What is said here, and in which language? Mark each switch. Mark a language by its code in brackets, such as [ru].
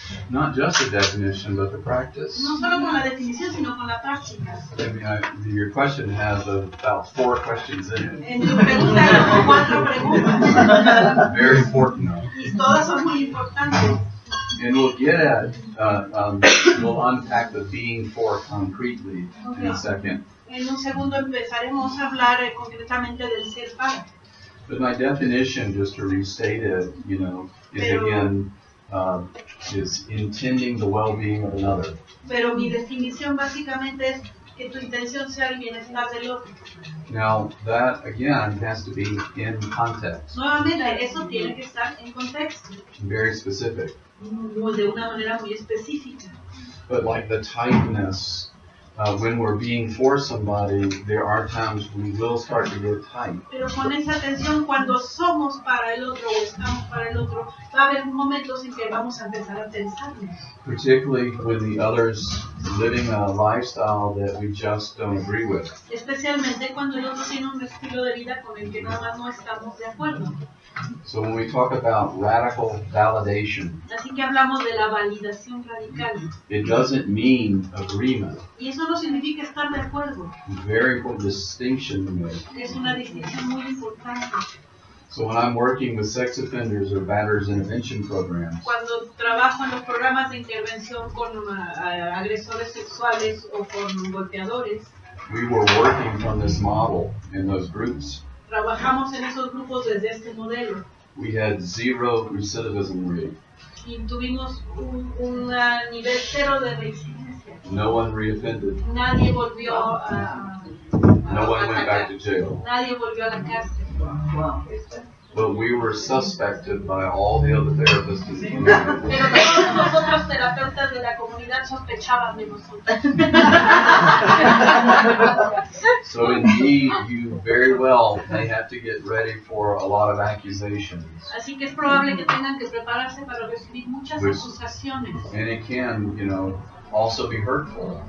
[en] Not just the definition, but the practice. [es] No solo con la definición, sino con la práctica. [en] I mean, your question has about 4 questions in it. [es] En tu pregunta hay como 4 preguntas. [en] Very important, though. [es] Y todas son muy importantes. [en] And we'll get at, we'll unpack the being for concretely in a second. [es] En un segundo empezaremos a hablar concretamente del ser para. [en] But my definition, just to restate it, you know, is again, is intending the well-being of another. [es] Pero mi definición básicamente es que tu intención sea el bienestar del otro. [en] Now, that, again, has to be in context, [es] Nuevamente, eso tiene que estar en contexto, [en] very specific. [es] de una manera muy específica. [en] But like the tightness, when we're being for somebody, there are times we will start to get tight. [es] Pero con esa atención, cuando somos para el otro o estamos para el otro, va a haber momentos en que vamos a empezar a tensarnos. [en] Particularly when the other's living a lifestyle that we just don't agree with. [es] Especialmente cuando el otro tiene un estilo de vida con el que nada más no estamos de acuerdo. [en] So when we talk about radical validation, [es] Así que hablamos de la validación radical. [en] it doesn't mean agreement. [es] Y eso no significa estar de acuerdo. [en] Very important distinction to make. [es] Es una distinción muy importante. [en] So when I'm working with sex offenders or batters intervention programs, [es] Cuando trabajo en los programas de intervención con agresores sexuales o con golpeadores, [en] we were working from this model in those groups. [es] trabajamos en esos grupos desde este modelo [en] We had 0 recidivism rate. [es] y tuvimos un nivel 0 de reincidencia. [en] No one reoffended. [es] Nadie volvió a [en] No one went back to jail. [es] Nadie volvió a la cárcel. [en] But we were suspected by all the other therapists in the community. [es] Pero todos los otros terapeutas de la comunidad sospechaban de nosotros. [en] So indeed, you very well may have to get ready for a lot of accusations. [es] Así que es probable que tengan que prepararse para recibir muchas acusaciones. [en] And it can, you know, also be hurtful.